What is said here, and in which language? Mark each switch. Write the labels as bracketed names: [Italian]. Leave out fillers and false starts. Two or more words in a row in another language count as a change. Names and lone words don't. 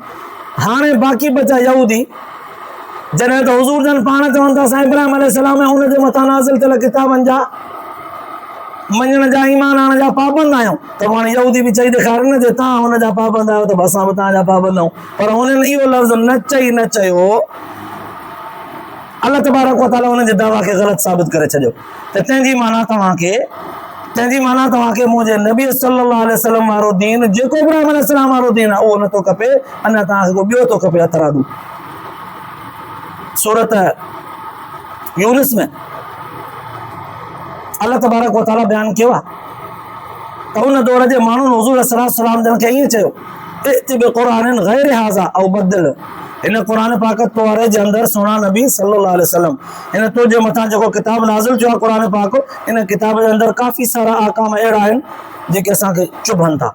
[Sindhi] हाणे बाक़ी बचा यहूदी, जॾहिं त हुज़ूर जन पाण चवनि था असां इब्राहिम अलैहिस्सलाम ऐं हुन जे मथां नाज़िल थियल किताबनि जा मञण जा, ईमान आणण जा पाबंद आहियूं, त हाणे यहूदी बि चई ॾेखारनि न जे तव्हां हुन जा पाबंद आहियो त असां बि तव्हांजा पाबंद आहियूं। पर हुननि इहो लफ़्ज़ न चयो, [Arabic] الله تبارك وتعالى [Sindhi] हुननि जे दावा खे ग़लति साबित करे छॾियो। त तंहिंजी माना तव्हांखे मुंहिंजे नबी [Arabic] صلى الله عليه وسلم [Sindhi] वारो दीन, जेको इब्राहिम अलैहिस्सलाम वारो दीन आहे, उहो नथो खपे, अञा तव्हांखे को ॿियो थो खपे हथरादू। सूरत यूनुस में [Arabic] الله تبارك وتعالى [Sindhi] बयानु कयो आहे त उन दौर जे माण्हुनि हुज़ूर [Arabic] صلى الله عليه وسلم [Sindhi] खे ईअं चयो, [Arabic] ائت بقرآن غير هذا أو بدل, [Sindhi] हिन क़ुरान पाक तोरे जे अंदरि सोना नबी [Arabic] صلى الله عليه وسلم, [Sindhi] हिन तो जे मथां जेको किताब नाज़िल थियो आहे क़ुरान पाक, इन किताब जे अंदरि काफ़ी सारा अहकाम अहिड़ा आहिनि जेके असांखे चुभनि था।